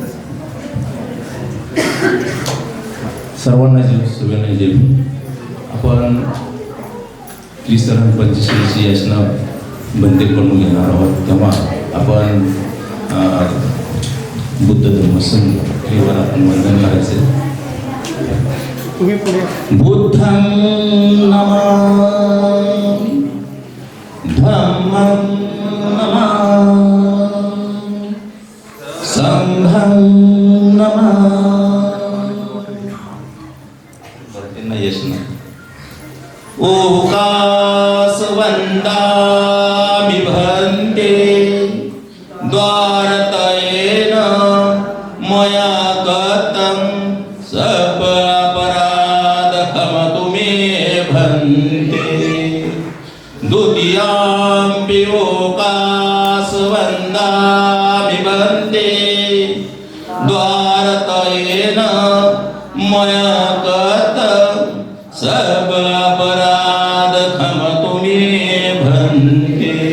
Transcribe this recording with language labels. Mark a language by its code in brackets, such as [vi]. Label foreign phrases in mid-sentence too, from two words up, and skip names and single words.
[mr] सर्वांना सगळ्यांना जे आपण त्रिसरण पंचशीलची याचना बंदी करून घेणार आहोत. तेव्हा आपण बुद्ध धर्म संघ आपण वंदन करायचे. तुम्ही पुढे [pi] बुद्धं नमामि धम्मं नमामि संघं नमामि. यशना ओकास वंदामि भन्ते द्वारतयेन मया गतं अपराधमतु मे भन्ते. द्वितीयाम्पि ओकास वन्दामि भन्ते द्वारतयेन मया गतं अपराधमतु मे भन्ते.